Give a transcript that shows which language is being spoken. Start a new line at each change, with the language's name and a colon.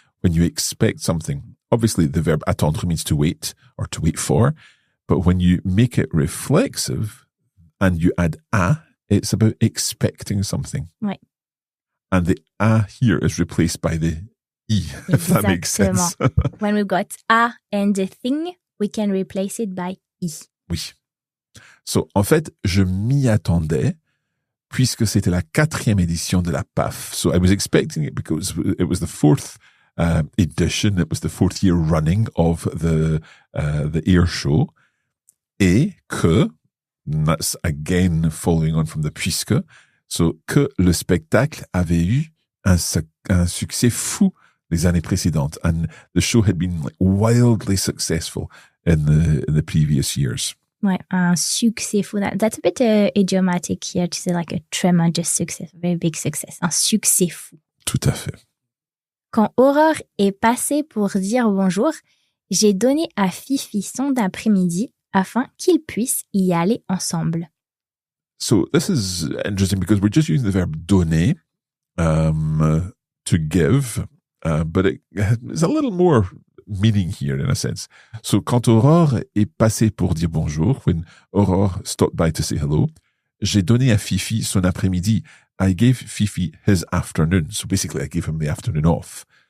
English: When you expect something, obviously the verb attendre means to wait or to wait for, but when you make it reflexive and you add à, it's about expecting something.
French: Ouais.
English: And the à here is replaced by the I, if that makes sense. When we've got à and a thing, we can replace it by I.
French: Oui. So, en fait, je m'y attendais puisque c'était la 4e édition de la PAF.
English: So I was expecting it because it was the 4th edition. It was the 4th year running of the air show.
French: Et que,
English: and that's again following on from the
French: puisque,
English: so
French: que le spectacle avait eu un succès fou les années précédentes.
English: And the show had been like wildly successful in the previous years.
French: Ouais, un succès fou.
English: That's a bit idiomatic here to say like a tremendous success, a very big success.
French: Un succès fou. Tout à fait. Quand Aurore est passée pour dire bonjour, j'ai donné à Fifi son d'après-midi afin qu'ils puissent y aller ensemble.
English: So this is interesting because we're just using the verb donner to give, but it's a little more meaning here in a sense. So
French: quand Aurore est passée pour dire bonjour,
English: when Aurore stopped by to say hello,
French: j'ai donné à Fifi son après-midi.
English: I gave Fifi his afternoon. So basically I gave him the afternoon off.